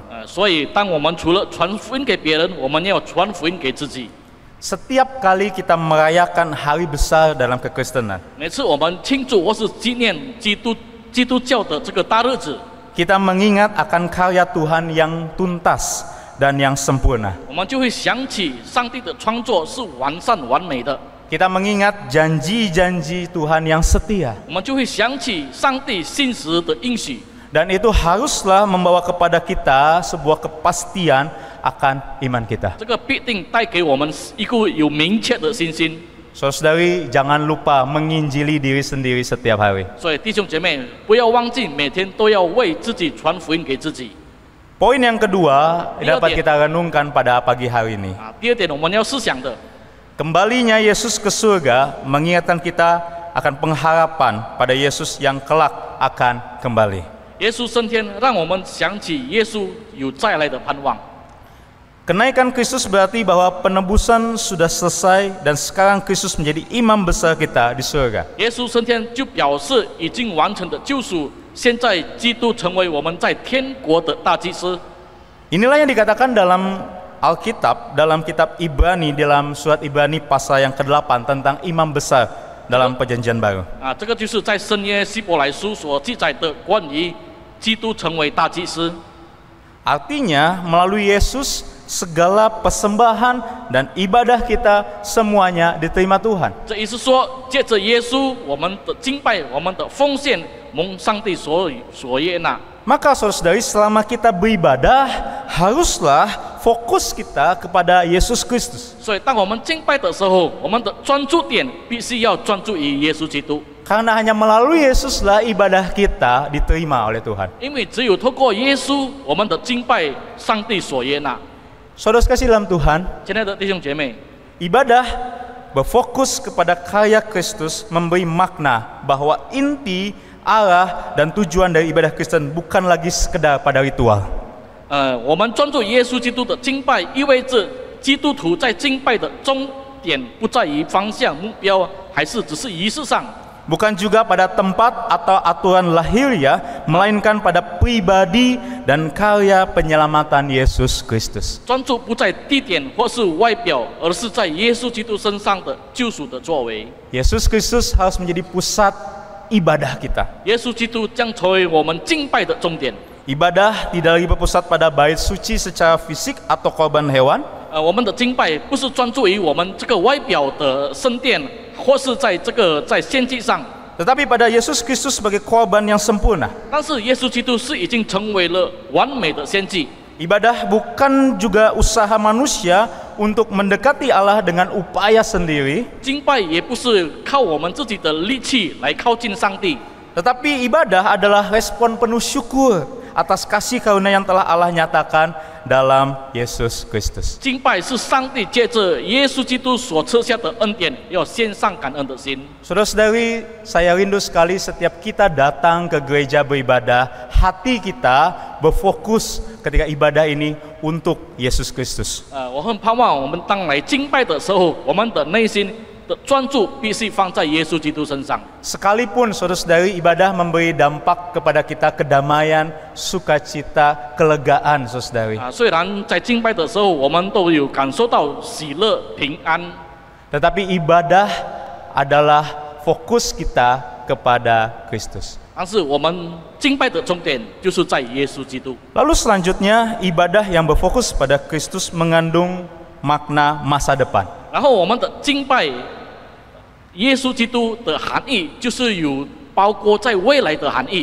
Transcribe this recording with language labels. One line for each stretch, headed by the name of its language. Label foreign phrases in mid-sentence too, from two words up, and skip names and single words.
Chinese: 所以，当我们除了传福音给别人，我们要传福音给自己。
Indonesian: Setiap kali kita merayakan hari besar dalam kekristenan,
Chinese: 每次我们庆祝或是纪念基督教的这个大日子，
Indonesian: kita mengingat akan karya Tuhan yang tuntas dan yang sempurna.
Chinese: 我们就会想起上帝的创作是完善完美的，
Indonesian: Kita mengingat janji-janji Tuhan yang setia.
Chinese: 我们就会想起上帝信实的应许。
Indonesian: Dan itu haruslah membawa kepada kita sebuah kepastian akan iman kita.
Chinese: 这个必定带给我们一个有明确的信心。
Indonesian: Saudari, jangan lupa menginjili diri sendiri setiap hari.
Chinese: 所以弟兄姐妹，不要忘记每天都要为自己传福音给自己。
Indonesian: Poin yang kedua dapat kita renungkan pada pagi hari ini.
Chinese: 第二点我们要思想的，
Indonesian: Kembalinya Yesus ke surga mengingatkan kita akan pengharapan pada Yesus yang kelak akan kembali.
Chinese: 耶稣升天，让我们想起耶稣有再来的盼望。
Indonesian: Kenaikan Kristus berarti bahwa penebusan sudah selesai dan sekarang Kristus menjadi imam besar kita di surga.
Chinese: 耶稣升天就表示已经完成的救赎，现在基督成为我们在天国的大祭司。
Indonesian: Inilah yang dikatakan dalam Alkitab, dalam kitab Ibrani, dalam surat Ibrani pasal yang ke-8 tentang imam besar dalam perjanjian baru.
Chinese: 这个就是在圣约希伯来书所记载的关于基督成为大祭司。
Indonesian: Artinya melalui Yesus segala persembahan dan ibadah kita semuanya diterima Tuhan.
Chinese: 这意思说，借着耶稣，我们的敬拜、我们的奉献，蒙上帝所悦纳。
Indonesian: Maka saudara-saudari, selama kita beribadah, haruslah fokus kita kepada Yesus Kristus.
Chinese: 所以，当我们敬拜的时候，我们的专注点必须要专注于耶稣基督，
Indonesian: Karena hanya melalui Yesuslah ibadah kita diterima oleh Tuhan.
Chinese: 因为只有透过耶稣，我们的敬拜上帝所悦纳。
Indonesian: Saudara sekalian dalam Tuhan,
Chinese: 亲爱的弟兄姐妹，
Indonesian: ibadah berfokus kepada karya Kristus memberi makna bahwa inti, arah, dan tujuan dari ibadah Kristen bukan lagi sekedar pada ritual.
Chinese: 我们专注耶稣基督的敬拜，意味着基督徒在敬拜的终点不在于方向、目标，还是只是仪式上。
Indonesian: Bukan juga pada tempat atau aturan lahiriah, melainkan pada pribadi dan karya penyelamatan Yesus Kristus.
Chinese: 专注不在地点或是外表，而是在耶稣基督身上的救赎的作为。
Indonesian: Yesus Kristus harus menjadi pusat ibadah kita.
Chinese: 耶稣基督将成为我们敬拜的终点。
Indonesian: Ibadah tidak lagi berpusat pada bait suci secara fisik atau korban hewan,
Chinese: 我们的敬拜不是专注于我们这个外表的圣殿，或是在献祭上，
Indonesian: tetapi pada Yesus Kristus sebagai korban yang sempurna.
Chinese: 但是耶稣基督是已经成为了完美的献祭。
Indonesian: Ibadah bukan juga usaha manusia untuk mendekati Allah dengan upaya sendiri,
Chinese: 敬拜也不是靠我们自己的力气来靠近上帝，
Indonesian: tetapi ibadah adalah respon penuh syukur atas kasih karunia yang telah Allah nyatakan dalam Yesus Kristus.
Chinese: 敬拜是上帝借着耶稣基督所赐下的恩典，要献上感恩的心。
Indonesian: Saudara-saudari, saya rindu sekali setiap kita datang ke gereja beribadah, hati kita berfokus ketika ibadah ini untuk Yesus Kristus.
Chinese: 我很盼望我们当来敬拜的时候，我们的内心的专注必须放在耶稣基督身上。
Indonesian: Sekalipun saudara-saudari ibadah memberi dampak kepada kita kedamaian, sukacita, kelegaan, saudari.
Chinese: 虽然在敬拜的时候，我们都有感受到喜乐、平安，
Indonesian: Tetapi ibadah adalah fokus kita kepada Kristus.
Chinese: 但是我们敬拜的重点就是在耶稣基督。
Indonesian: Lalu selanjutnya, ibadah yang berfokus pada Kristus mengandung makna masa depan.
Chinese: 然后我们的敬拜耶稣基督的含义，就是有包括在未来的含义，